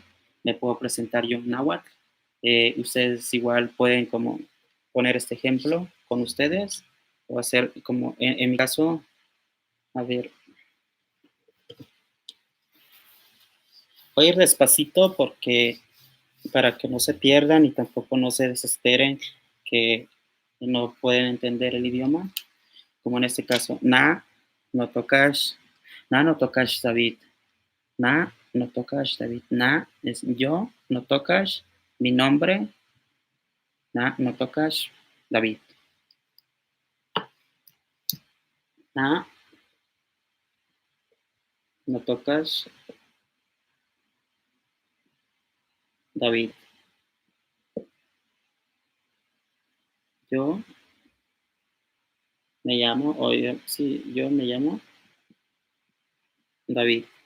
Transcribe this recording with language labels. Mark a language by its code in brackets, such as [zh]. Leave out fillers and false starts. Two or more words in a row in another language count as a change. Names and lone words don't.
[es] Me puedo presentar yo en náhuatl. Ustedes igual pueden como poner este ejemplo con ustedes o hacer como en mi caso, a ver, voy a ir despacito porque para que no se pierdan y tampoco no se desesperen que no pueden entender el idioma, como en este caso, [nah] no tocash, no tocash David, no tocash David, [es] es yo, [nah] no tocash, [es] mi nombre, [nah] no tocash David, na, no tocash David, [es] yo, Me llamo, sí, yo me llamo David.